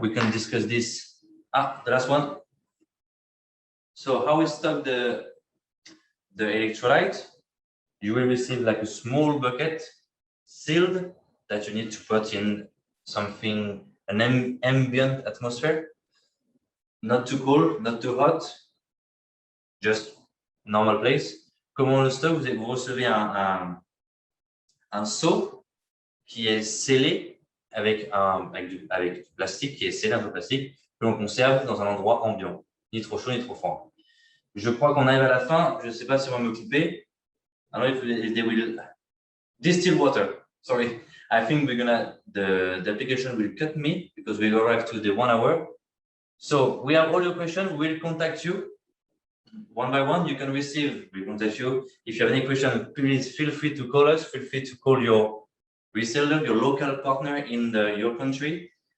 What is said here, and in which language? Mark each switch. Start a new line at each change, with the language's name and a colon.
English: We can discuss this. The last one. So, how we stock the electrolyte? You will receive like a small bucket sealed that you need to put in something, an ambient atmosphere, not too cold, not too hot, just normal place.
French: Comment on le stocke? Vous recevez un seau qui est scellé avec du plastique qui est scellé, un peu plastique, que l'on conserve dans un endroit ambiant, ni trop chaud ni trop froid. Je crois qu'on arrive à la fin. Je ne sais pas si on va m'occuper.
English: I don't know if they will distill water. Sorry, I think the application will cut me because we arrived to the 1 hour. So we have all your questions. We'll contact you one by one. You can receive. We'll contact you. If you have any questions, please feel free to call us. Feel free to call your reseller, your local partner in your country.